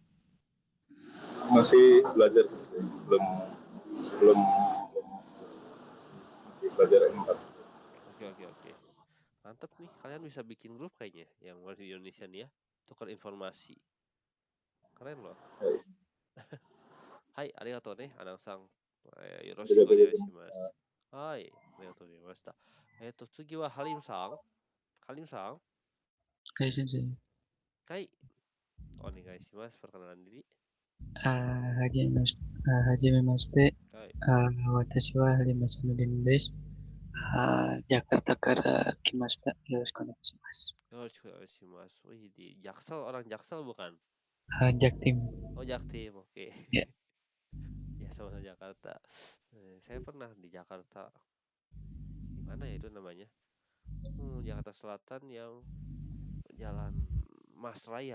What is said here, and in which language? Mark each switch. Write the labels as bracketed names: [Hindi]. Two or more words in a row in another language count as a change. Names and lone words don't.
[Indonesian] Masih belajar sih, belum masih belajar M4. Oke. Mantap nih, kalian bisa bikin grup kayaknya yang di Indonesia nih ya, tukar informasi. Keren loh. Hai, [Japanese] ありがとうね、アナンさん. よろしくお願いします。はい、ありがとうございました. 次はハリムさん。ハリムさん。はい、先生。はい、お願いします。 [Indonesian] perkenalan diri. [Japanese] はじめまして。はい。私はハリマサノリンです。ジャカルタから来ました。よろしくお願いします。 Yoroshiku. [Indonesian] Wih, di Jaksel, orang Jaksel bukan? Jaktim. Oh, Jaktim, oke. Ya. Ya, sama Jakarta. Saya pernah di Jakarta. Di mana ya itu namanya? Jakarta Selatan yang Jalan Mas Raya.